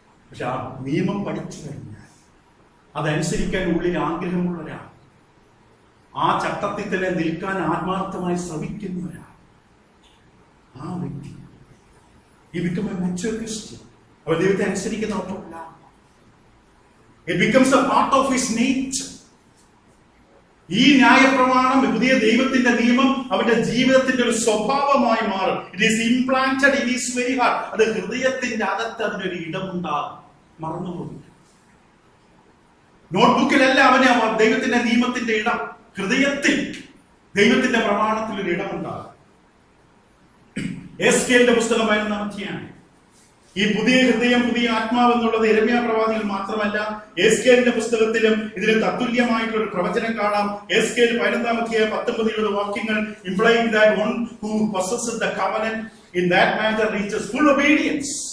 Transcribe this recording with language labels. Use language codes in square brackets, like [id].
[ml] പക്ഷെ ആ നിയമം പഠിച്ചു കഴിഞ്ഞാൽ അതനുസരിക്കാൻ ഉള്ളിൽ ആഗ്രഹമുള്ള ഒരാൾ, ആ ചട്ടത്തിൽ തന്നെ നിൽക്കാൻ ആത്മാർത്ഥമായി ശ്രമിക്കുന്ന ഒരാൾ, ആ വ്യക്തി ഈ [en] become a mature Christian. [ml] അവൻ ദൈവത്തെ അനുസരിക്കുന്ന ഒറ്റമല്ല. [en] It becomes a part of his nature. [ml] ഈ ന്യായപ്രമാണം, പുതിയ ദൈവത്തിന്റെ നിയമം അവന്റെ ജീവിതത്തിന്റെ ഒരു സ്വഭാവമായി മാറും. [en] It is implanted in his very heart. [ml] അത് ഹൃദയത്തിന്റെ അകത്ത് അതിനൊരു ഇടമുണ്ടാകും. മറന്നുപോയി, നോട്ട്ബുക്കിലല്ല അവന് ദൈവത്തിന്റെ നിയമത്തിന്റെ ഇടം, ഹൃദയത്തിൽ ദൈവത്തിന്റെ പ്രമാണത്തിൽ ഒരു ഇടമുണ്ടാകും. എസ്കേലിന്റെ പുസ്തകം 11-ാം അധ്യായം. ഈ പുതിയ ഹൃദയം, പുതിയ ആത്മാവ് എന്നുള്ളത് യിരെമ്യാ പ്രവാചകൻ മാത്രമല്ല, എസ്കേലിന്റെ പുസ്തകത്തിലും ഇതിന് തത്തുല്യമായിട്ടുള്ള ഒരു പ്രവചനം കാണാം. എസ്കേൽ 11-ാം അധ്യായം 19-20 വാക്യങ്ങൾ [en] implying that one who possesses the covenant in that matter reaches full obedience.